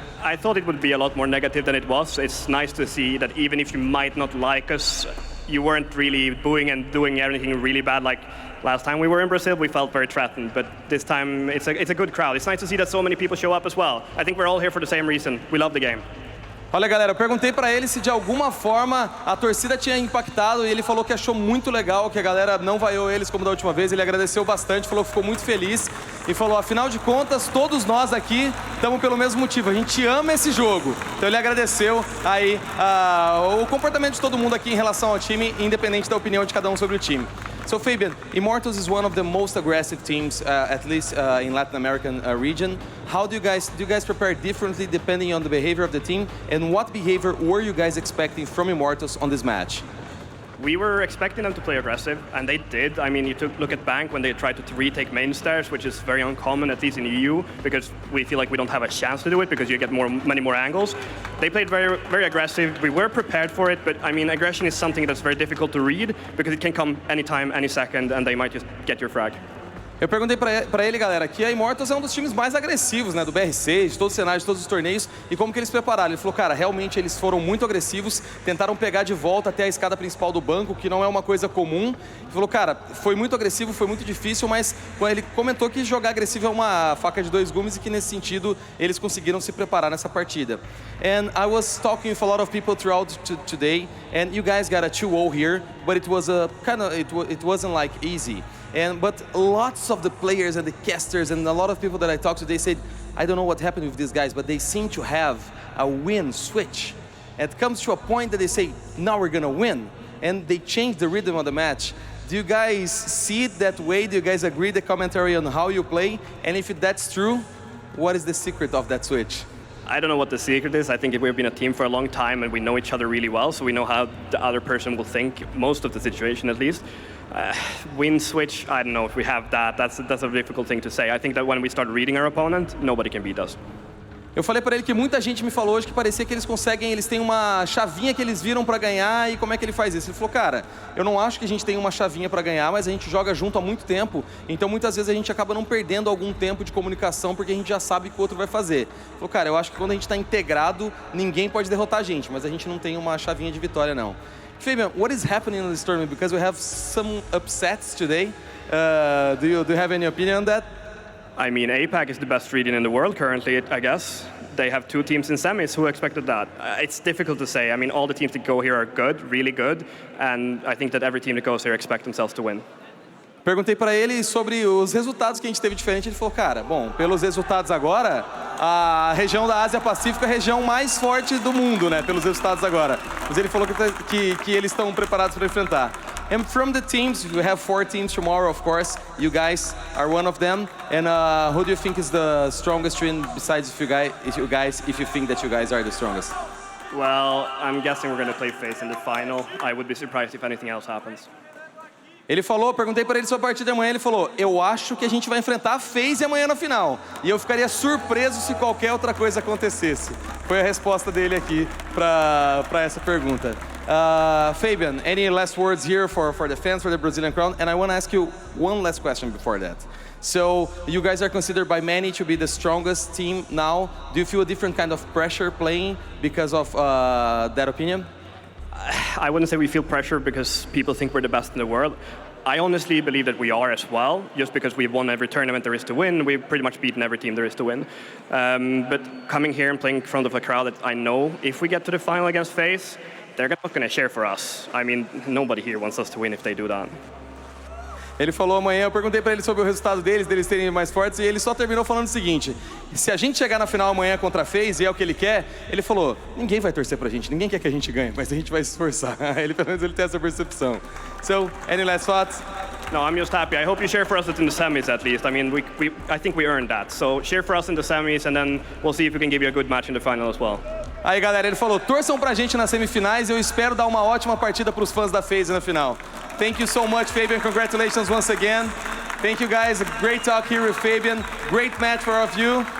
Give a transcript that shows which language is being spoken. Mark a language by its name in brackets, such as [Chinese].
[English] I thought it would be a lot more negative than it was. It's nice to see that even if you might not like us, you weren't really booing and doing anything really bad. Like last time we were in Brazil, we felt very threatened, but this time it's a good crowd. It's nice to see that so many people show up as well. I think we're all here for the same reason. We love the game. [Portuguese] Olha, galera, eu perguntei para ele se de alguma forma a torcida tinha impactado, e ele falou que achou muito legal, que a galera não vaiou eles como da última vez. Ele agradeceu bastante, falou que ficou muito feliz e falou, afinal de contas, todos nós aqui estamos pelo mesmo motivo, a gente ama esse jogo. Então ele agradeceu aí o comportamento de todo mundo aqui em relação ao time, independente da opinião de cada sobre o time. [English] So Fabian, Immortals is one of the most aggressive teams, at least in Latin American region. How do you guys prepare differently depending on the behavior of the team? And what behavior were you guys expecting from Immortals on this match? We were expecting them to play aggressive, and they did. I mean, you look at Bank when they tried to retake main stairs, which is very uncommon, at least in EU, because we feel like we don't have a chance to do it because you get many more angles. They played very, very aggressive. We were prepared for it, but I mean, aggression is something that's very difficult to read because it can come anytime, any second, and they might just get your frag. [Portuguese] Eu perguntei para ele, galera, que a Immortals é um dos times mais agressivos, né, do BR6, de todos os cenários, de todos os torneios, e como que eles prepararam. Ele falou, cara, realmente eles foram muito agressivos, tentaram pegar de volta até a escada principal do banco, que não é uma coisa comum. Ele falou, cara, foi muito agressivo, foi muito difícil, mas ele comentou que jogar agressivo é uma faca de dois gumes e que nesse sentido eles conseguiram se preparar nessa partida. [English] And I was talking with a lot of people throughout today, and you guys got a 2-0 here, but it was it wasn't like easy. But lots of the players and the casters and a lot of people that I talked to, they said, I don't know what happened with these guys, but they seem to have a win switch. It comes to a point that they say, now we're gonna win. And they change the rhythm of the match. Do you guys see it that way? Do you guys agree the commentary on how you play? And if that's true, what is the secret of that switch? I don't know what the secret is. I think we've been a team for a long time and we know each other really well, so we know how the other person will think, most of the situation at least. Win switch, I don't know if we have that. That's a difficult thing to say. I think that when we start reading our opponent, nobody can beat us. [Portuguese] Eu falei para ele que muita gente me falou hoje que parecia que eles têm uma chavinha que eles viram para ganhar, e como é que ele faz isso? Ele falou, cara, eu não acho que a gente tem uma chavinha para ganhar, mas a gente joga junto há muito tempo, então muitas vezes a gente acaba não perdendo algum tempo de comunicação porque a gente já sabe o que o outro vai fazer. Ele falou, cara, eu acho que quando a gente está integrado, ninguém pode derrotar a gente, mas a gente não tem uma chavinha de vitória, não. [English] Fabian, what is happening in this tournament? Because we have some upsets today. Do you have any opinion on that? I mean, APAC is the best region in the world currently, I guess. They have 2 teams in semis. Who expected that? It's difficult to say. I mean, all the teams that go here are good, really good, and I think that every team that goes here expects themselves to win. [Portuguese] Perguntei para ele sobre os resultados que a gente teve diferente. Ele falou, cara, bom, pelos resultados agora, a região da Ásia Pacífica é a região mais forte do mundo, né? Pelos resultados agora. Mas ele falou que eles estão preparados para enfrentar. [English] And from the teams, we have 4 teams tomorrow, of course. You guys are one of them. And who do you think is the strongest team besides if you think that you guys are the strongest? Well, I'm guessing we're going to play FaZe in the final. I would be surprised if anything else happens. [Portuguese] Ele falou, perguntei para ele sobre a partida de amanhã, ele falou, eu acho que a gente vai enfrentar a FaZe amanhã na final. E eu ficaria surpreso se qualquer outra coisa acontecesse. Foi a resposta dele aqui para essa pergunta. [English] Fabian, any last words here for the fans, for the Brazilian crowd? And I want to ask you one last question before that. So, you guys are considered by many to be the strongest team now. Do you feel a different kind of pressure playing because of that opinion? I wouldn't say we feel pressure because people think we're the best in the world. I honestly believe that we are as well, just because we've won every tournament there is to win. We've pretty much beaten every team there is to win. But coming here and playing in front of a crowd that I know, if we get to the final against FaZe, they're not going to cheer for us. I mean, nobody here wants us to win if they do that. [Portuguese] Ele falou amanhã, eu perguntei para ele sobre o resultado deles terem mais fortes, e ele só terminou falando o seguinte, se a gente chegar na final amanhã contra a FaZe, e é o que ele quer, ele falou, ninguém vai torcer pra gente, ninguém quer que a gente ganhe, mas a gente vai se esforçar. Pelo menos ele tem essa percepção. [English] So, any last thoughts? No, I'm just happy. I hope you cheer for us in the semis at least. I mean, I think we earned that. So cheer for us in the semis, and then we'll see if we can give you a good match in the final as well. [Portuguese] Aí, galera, ele falou, torçam pra gente nas semifinais, eu espero dar uma ótima partida pros fãs da FaZe na final. [English] Thank you so much, Fabian. Congratulations once again. Thank you, guys. A great talk here with Fabian. Great match for all of you.